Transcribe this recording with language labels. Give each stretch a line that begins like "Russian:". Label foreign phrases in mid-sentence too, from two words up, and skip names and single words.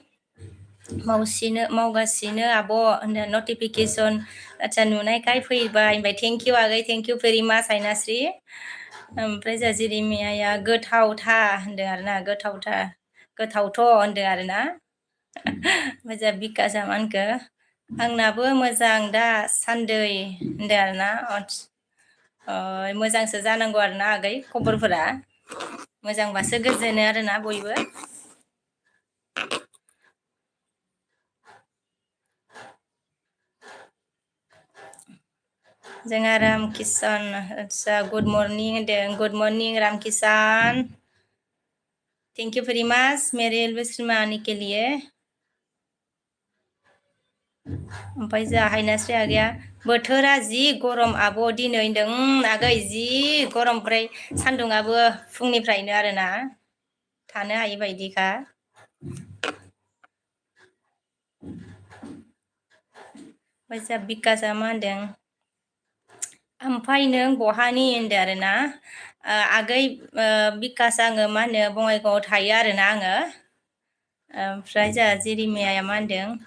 Bodo: मावगासिनो आब' होनदों नटिफिकेसन आदसा नुनायखाय फैबाय होनबाय
English: thank you
Bodo: आगै
English: thank you very much
Bodo: हायनास्रि ओमफ्राय जोंहा जेरिमियाया गोथावथा होनदों आरोना गोथावथ' होनदों आरोना ओमफ्राय जोंहा बिकासआ मा होनखो आंनाबो मोजां दा सान्दै होनदों आरोना मोजांसो जानांगौ आरोना आगै खबरफोरा मोजांबासो गोजोनो आरोना बयबो जोंहा राम किसान आदसा
English: good morning होनदों good morning राम किसान thank you very much
Hindi: मेरे एल्बम आने के लिए
Bodo: ओमफ्राय जोंहा हायनास्रि आगैया बोथोरा जि गरम आब' दिनै होनदों आगै जि गरम ओमफ्राय सान्दुंआबो फुंनिफ्रायनो आरोना थानो हायि बायदिखा ओमफ्राय जोंहा बिकासआ मा होनदों ओमफ्राय नों बहानि होनदों आरोना आगै बिकास आङो मा होनो बङाइगावआव थायो आरोना आङो ओमफ्राय जोंहा जेरिमियाया मा होनदों